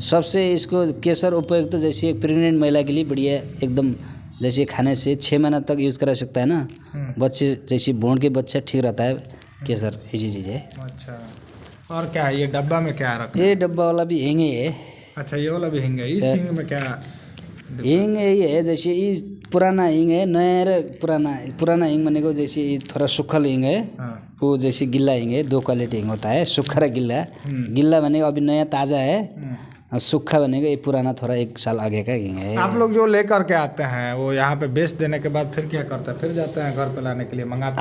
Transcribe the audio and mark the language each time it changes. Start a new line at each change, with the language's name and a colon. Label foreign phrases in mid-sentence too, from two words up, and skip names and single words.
Hindi: सबसे इसको केसर उपयुक्त जैसे एक प्रेग्नेंट महिला के लिए बढ़िया एकदम, जैसे खाने से 6 महीना तक यूज़ करा सकता है ना बच्चे, जैसे भूण के बच्चा ठीक रहता है केसर। ऐसी चीज़ है। अच्छा, और क्या है ये डब्बा में क्या रखा? ये डब्बा वाला भी हिंग है। अच्छा, ये वाला भी हिंग है। इस हिंग में क्या? हिंग यही है, जैसे ये पुराना हिंग है,
Nepali: नया र पुराना हिंग बनेको,
Hindi: जैसे ये थोड़ा सूखल हिंग है। वो जैसे गिल्ला हिंग है, 2 क्वालिटी हिंग होता है,
Nepali: सूखा र गिल्ला।
Hindi: गिल्ला बनेगा अभी नया ताज़ा है, सूखा बनेगा ये पुराना, थोड़ा 1 साल आगे का हिंग है। आप लोग जो लेकर के आते हैं वो यहाँ पे बेच देने के बाद फिर क्या करते हैं? फिर जाते हैं घर पे लाने के लिए, मंगाते हैं?